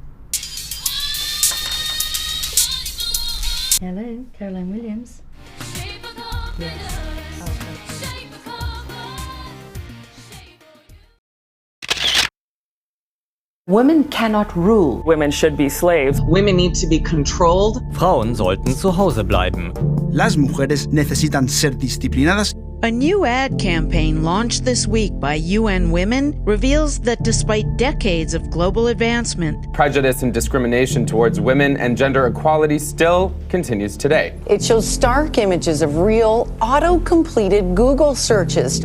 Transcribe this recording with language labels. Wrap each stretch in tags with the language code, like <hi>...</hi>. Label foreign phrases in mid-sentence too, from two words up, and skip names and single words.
<en>Hello, Caroline Williams. Yes. Women cannot rule. Women should be slaves. Women need to be controlled.</en> <de>Frauen sollten zu Hause bleiben.</de> <es>Las mujeres necesitan ser disciplinadas.</es> <en>A new ad campaign launched this week by UN Women reveals that despite decades of global advancement, prejudice and discrimination towards women and gender equality still continues today. It shows stark images of real, auto-completed Google searches</en>